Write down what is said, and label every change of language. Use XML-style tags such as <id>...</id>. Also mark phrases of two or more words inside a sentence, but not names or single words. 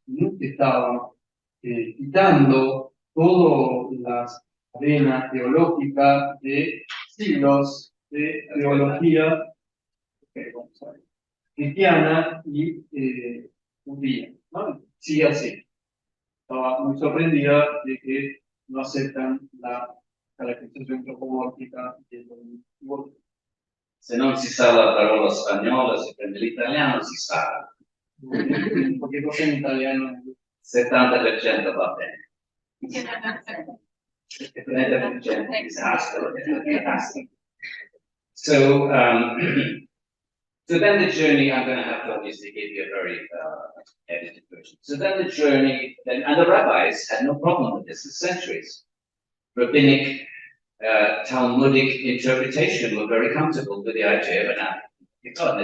<es>Estaban quitando toda la arena teológica de siglos de teología cristiana y judía. ¿No? Sí, así. Estaba muy sorprendida de que no aceptan la caracterización antropomórfica de lo divino.</es> <it>Se non si sa la parola spagnola, si prende l'italiano, si sa. Perché cosa in italiano? 70% va bene. 30% disastro.</it> <en>So, so then the journey, I'm going to have to obviously give you a very edited version. So then the journey, and the rabbis had no problem with this for centuries. Rabbinic, Talmudic interpretation were very comfortable with the idea of an African God.</en>